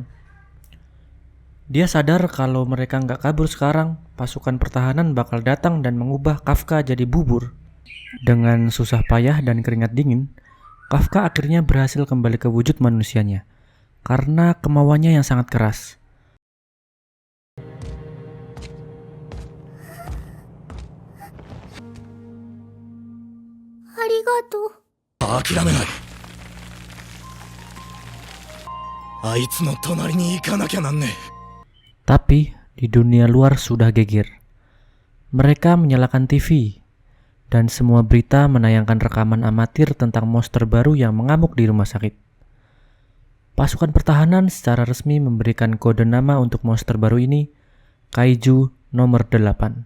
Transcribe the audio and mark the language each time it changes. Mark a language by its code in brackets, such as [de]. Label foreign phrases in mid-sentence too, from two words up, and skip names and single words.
[id] Dia sadar kalau mereka nggak kabur sekarang, pasukan pertahanan bakal datang dan mengubah Kafka jadi bubur. Dengan susah payah dan keringat dingin, Kafka akhirnya berhasil kembali ke wujud manusianya karena kemauannya yang sangat keras. Arigato. [ja] 諦めない。あいつの隣に行かなきゃなんねえ。 [id] Tapi di dunia luar sudah geger. Mereka menyalakan TV dan semua berita menayangkan rekaman amatir tentang monster baru yang mengamuk di rumah sakit. Pasukan pertahanan secara resmi memberikan kode nama untuk monster baru ini, Kaiju nomor 8.